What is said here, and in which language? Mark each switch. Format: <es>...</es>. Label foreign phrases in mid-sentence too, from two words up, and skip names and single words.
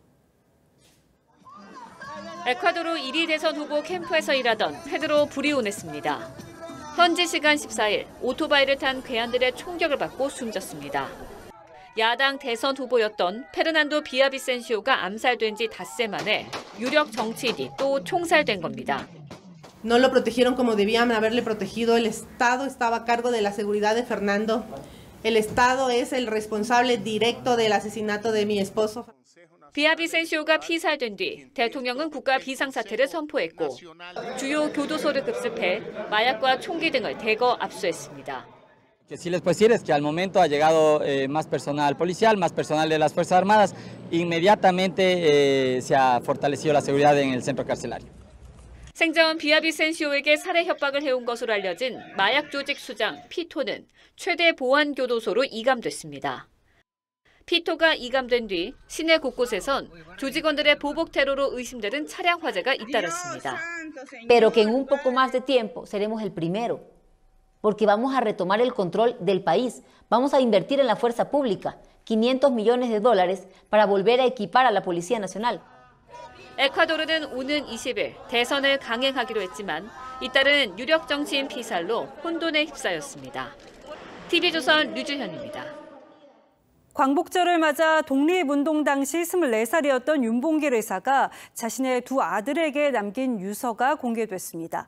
<ko>에콰도르 1위 대선 후보 캠프에서 일하던 페드로 브리오네스입니다. 현지 시간 14일 오토바이를 탄 괴한들의 총격을 받고 숨졌습니다. 야당 대선 후보였던 페르난도 비아비센시오가 암살된 지 닷새 만에 유력 정치인이 또 총살된 겁니다.</ko> <es>No lo protegieron como debían haberle protegido. El Estado estaba a cargo de la seguridad de Fernando. El Estado es el responsable directo del asesinato de mi esposo.</es> <ko>비아비센시오가 피살된 뒤 대통령은 국가 비상사태를 선포했고 주요 교도소를 급습해 마약과 총기 등을 대거 압수했습니다.</ko> <es>Que sí les puedo decir es que al momento ha llegado más personal policial, más personal de las Fuerzas Armadas. Inmediatamente se ha fortalecido la seguridad en el centro carcelario.</es> <ko>생전 비아비센시오에게 살해 협박을 해온 것으로 알려진 마약 조직 수장 피토는 최대 보안 교도소로 이감됐습니다. 피토가 이감된 뒤 시내 곳곳에선 조직원들의 보복 테러로 의심되는 차량 화재가 잇따랐습니다.</ko> <es>Pero que en un poco más de tiempo seremos el primero, porque vamos a retomar el control del país. Vamos a invertir en la fuerza pública, $500 millones para volver a equipar a la Policía Nacional.</es> <ko>에콰도르는 오는 20일 대선을 강행하기로 했지만 이따른 유력 정치인 피살로 혼돈에 휩싸였습니다. TV조선 류주현입니다. 광복절을 맞아 독립운동 당시 24살이었던 윤봉길 의사가 자신의 두 아들에게 남긴 유서가 공개됐습니다.</ko>